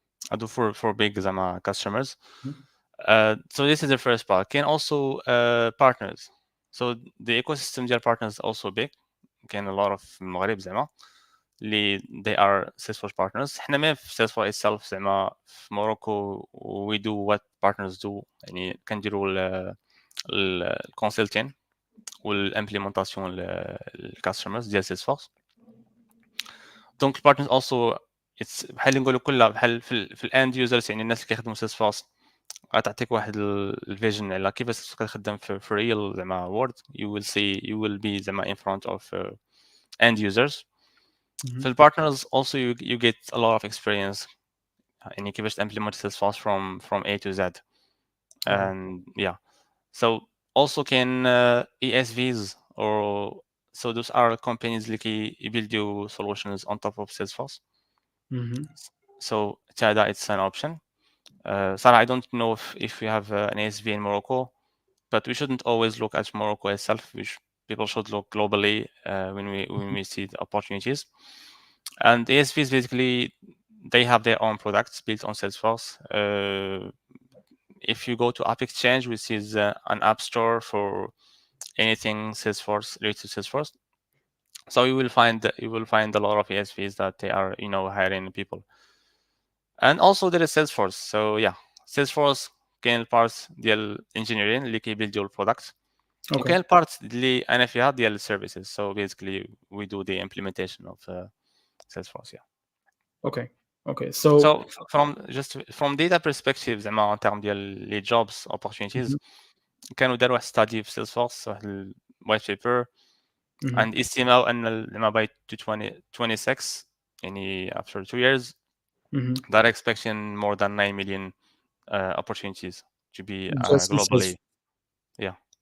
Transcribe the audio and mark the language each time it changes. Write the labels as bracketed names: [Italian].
[English] I do for big زعما customers. So this is the first part. [Arabic] كاين [English] also partners. So the ecosystem ديال partners also big. [Arabic] كاين [English] a lot of [Arabic] في المغرب زعما اللي [English] they are Salesforce partners. [Arabic] حنا ما في Salesforce itself زعما في موروكو [English] we do what partners do. [Arabic] يعني كنديروا الكونسلتين والامبليمونطاسيون للكاستمرز ديال Salesforce. دونك البارتنرز [English] also it's [Arabic] بحال اللي نقولوا كلها بحال في الاند يوزرز، يعني الناس اللي كيخدموا Salesforce غتعطيك واحد الفيجن على كيفاش Salesforce كتخدم في ريال زعما وورد. [English] you will be زعما in front of end users. [Arabic] في البارتنرز [English] also you get a lot of experience [Arabic] يعني كيفاش [English] implement Salesforce from A to Z. And yeah, so also can ESVs or so those are companies [Arabic] اللي [English] build solutions on top of Salesforce. So Chada, it's an option. Sarah, I don't know if we have an ESV in Morocco, but we shouldn't always look at Morocco itself. People should look globally when we see the opportunities. And ESVs basically they have their own products built on Salesforce. If you go to App Exchange, which is an app store for anything Salesforce related to Salesforce, so you will find a lot of ESVs that they are hiring people. And also there is Salesforce. So yeah, [Arabic] Salesforce كاين parts ديال engineering اللي كيبيلدوا البرودكت وكاين parts اللي انا فيها ديال services. [English] So basically we do the implementation of Salesforce. Yeah. Okay. So from data perspective زعما [French] en termes [English] ديال [French] les [English] jobs opportunities [Arabic] كانوا داروا واحد [English] study [Arabic] في Salesforce واحد ال [English] white paper and [Arabic] استماو ان زعما [English] by 2026 [Arabic] يعني [English] after 2 years they're expecting more than 9 million opportunities to be globally. Yeah.